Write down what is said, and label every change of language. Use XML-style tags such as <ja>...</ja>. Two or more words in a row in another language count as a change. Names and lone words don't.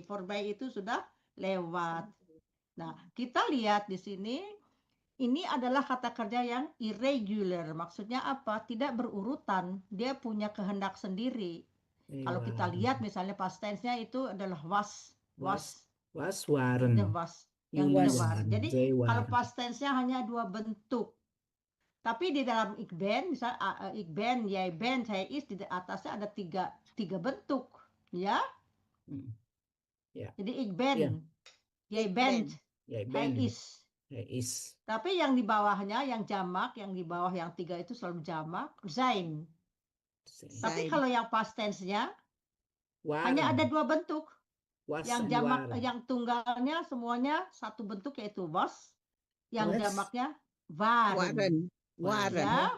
<id>Voorbij itu sudah lewat. Nah, kita lihat di sini, ini adalah kata kerja yang irregular. Maksudnya apa? Tidak berurutan. Dia punya kehendak sendiri. Kalau kita lihat misalnya</id> <en>past tense-nya</en> <id>itu adalah was.</id> <nl>Waren.</nl> <id>Yang waren. Jadi kalau</id> <en>past tense-nya</en> <id>hanya dua bentuk. Tapi di dalam</id> <nl>ik ben,</nl> <id>misalnya</id> <nl>ik ben, jij bent, hij is,</nl> <id>di atasnya ada tiga bentuk, ya. Jadi</id> <nl>ik ben, jij bent, hij is.</nl> <id>Tapi yang di bawahnya, yang jamak, yang di bawah yang tiga itu selalu jamak, zijn. Tapi kalau yang</id> <en>past tense-nya</en> <id>hanya ada dua bentuk. Yang jamak, yang tunggalnya semuanya satu bentuk yaitu was. Yang jamaknya waren. Ya.</id>